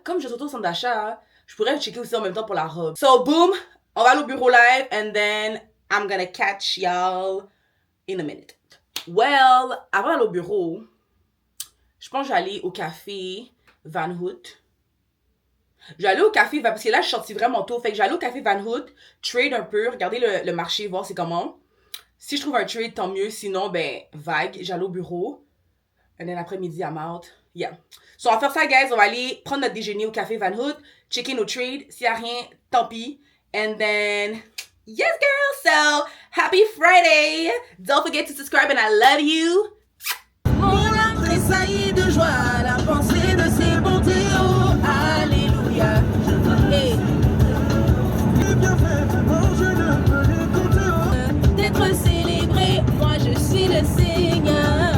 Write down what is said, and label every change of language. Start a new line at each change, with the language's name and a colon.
French: Comme je suis au centre d'achat, je pourrais checker aussi en même temps pour la robe. So, boom. On va aller au bureau live.
English: And then, I'm gonna catch y'all in a minute.
French: Well, avant d'aller au bureau... Je pense que je vais aller au café Van Hout. Je vais aller au café, parce que là, je suis sortie vraiment tôt. Fait que je vais aller au café Van Hout, trade un peu, regarder le marché, voir c'est comment. Si je trouve un trade, tant mieux. Sinon, ben, vague. J'allais au bureau.
English: And then après-midi, I'm out. Yeah.
French: So, on va faire ça, guys. On va aller prendre notre déjeuner au café Van Hout, checker nos trades. S'il n'y a rien, tant pis.
English: And then, yes, girl. So, happy Friday. Don't forget to subscribe and I love you.
French: Tressaillit de joie à la pensée de ses bontés, oh alléluia. Hey. D'être célébré, moi je suis le Seigneur.